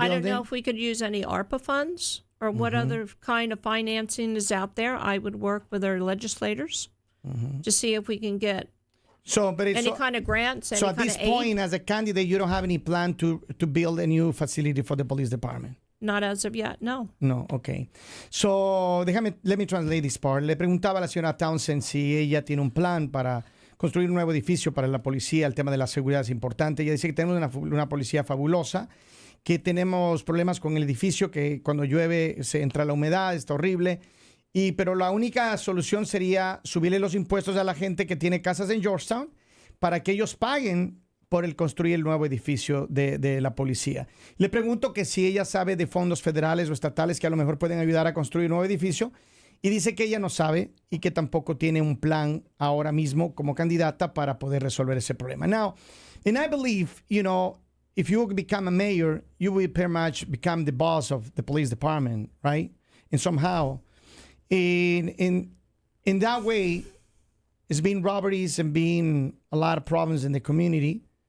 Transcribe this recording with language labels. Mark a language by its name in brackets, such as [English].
[English] I don't know if we could use any ARPA funds or what other kind of financing is out there. I would work with our legislators to see if we can get any kind of grants. So at this point, as a candidate, you don't have any plan to build a new facility for the police department? Not as of yet, no. No, okay. So, let me translate this part. [Spanish] Le preguntaba a la señora Townsend si ella tiene un plan para construir un nuevo edificio para la policía. El tema de la seguridad es importante. Ella dice que tenemos una policía fabulosa, que tenemos problemas con el edificio, que cuando llueve se entra la humedad, está horrible. Pero la única solución sería subirle los impuestos a la gente que tiene casas en Georgetown para que ellos paguen por el construir el nuevo edificio de la policía. Le pregunto que si ella sabe de fondos federales o estatales que a lo mejor pueden ayudar a construir un nuevo edificio, y dice que ella no sabe y que tampoco tiene un plan ahora mismo como candidata para poder resolver ese problema. [English] Now, and I believe, you know, if you become a mayor, you will pretty much become the boss of the police department, right? And somehow, in that way, it's been robberies and been a lot of problems in the community.